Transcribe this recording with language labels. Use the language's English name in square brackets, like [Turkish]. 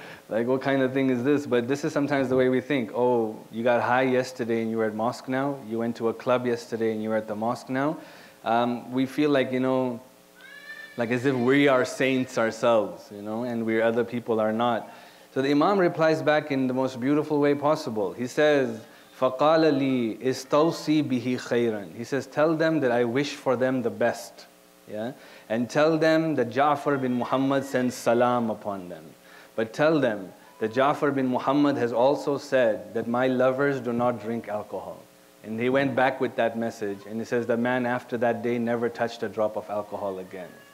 [English] Like what kind of thing is this? But this is sometimes the way we think. Oh, you got high yesterday and you were at mosque now. You went to a club yesterday and you were at the mosque now. We feel like, like as if we are saints ourselves, and other people are not. So the Imam replies back in the most beautiful way possible. He says, [Arabic] فَقَالَ لِي إِسْتَوْصِي بِهِ خَيْرًا. [English] He says, tell them that I wish for them the best. Yeah? And tell them that Jaffar bin Muhammad sends salam upon them. But tell them that Jaffar bin Muhammad has also said that my lovers do not drink alcohol. And he went back with that message. And he says the man after that day never touched a drop of alcohol again.